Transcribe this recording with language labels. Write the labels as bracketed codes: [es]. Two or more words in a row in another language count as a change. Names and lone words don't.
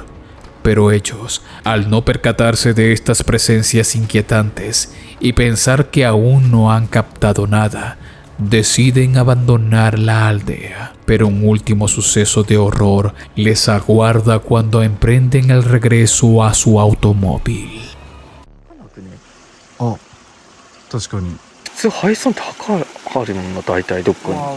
[es] Pero ellos, al no percatarse de estas presencias inquietantes y pensar que aún no han captado nada, deciden abandonar la aldea. Pero un último suceso de horror les aguarda cuando emprenden el regreso a su automóvil. [ja] あ確かに普通配送って墓あるもんな大体どっかにまあ